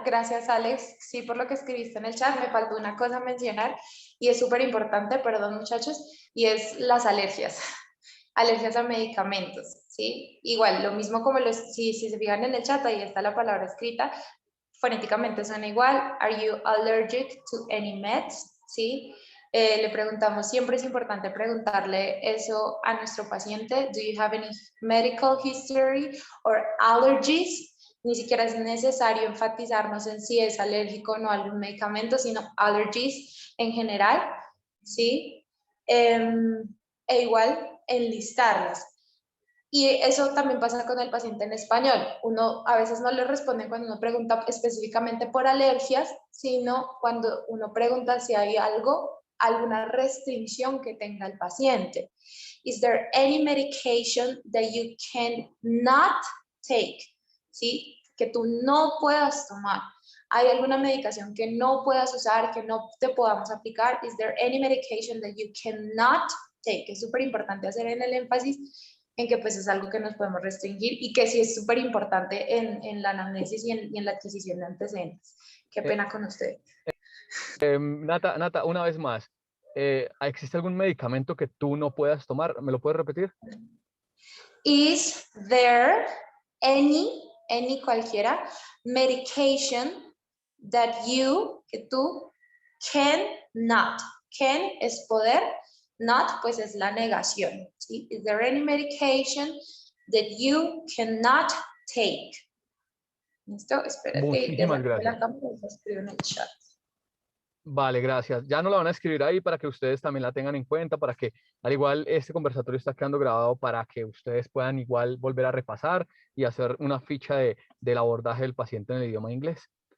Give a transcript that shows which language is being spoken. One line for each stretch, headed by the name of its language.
Spanish: Gracias, Alex, sí, por lo que escribiste en el chat. Me faltó una cosa a mencionar y es súper importante, perdón muchachos, y es las alergias. Alergias a medicamentos. ¿sí? Igual, lo mismo como si se fijan en el chat, ahí está la palabra escrita, fonéticamente suena igual.
English: Are you allergic to any meds?
Spanish: ¿Sí? Le preguntamos, siempre es importante preguntarle eso a nuestro paciente.
English: Do you have any medical history or allergies?
Spanish: Ni siquiera es necesario enfatizarnos en si es alérgico o no a algún medicamento, sino allergies en general, ¿sí? E igual enlistarlas. Y eso también pasa con el paciente en español. Uno a veces no le responde cuando uno pregunta específicamente por alergias, sino cuando uno pregunta si hay alguna restricción que tenga el paciente.
English: Is there any medication that you cannot take?
Spanish: ¿Sí? Que tú no puedas tomar. ¿Hay alguna medicación que no puedas usar, que no te podamos aplicar?
English: Is there any medication that you cannot take?
Spanish: Es súper importante hacer en el énfasis en que pues es algo que nos podemos restringir y que sí es súper importante en la anamnesis y en la adquisición de antecedentes. Qué pena con usted. Nata, una vez más, ¿existe algún medicamento que tú no puedas tomar? ¿Me lo puedes repetir?
English: Is there any cualquiera, medication that
Spanish: que tú
English: cannot.
Spanish: Can es poder, not pues es la negación. ¿Sí?
English: Is there any medication that you cannot take?
Spanish: ¿Listo? Espérate. Muchísimas gracias. La cámara y lo escribo en el chat. Vale, gracias. Ya no la van a escribir ahí para que ustedes también la tengan en cuenta, para que al igual este conversatorio está quedando grabado para que ustedes puedan igual volver a repasar y hacer una ficha del abordaje del paciente en el idioma inglés.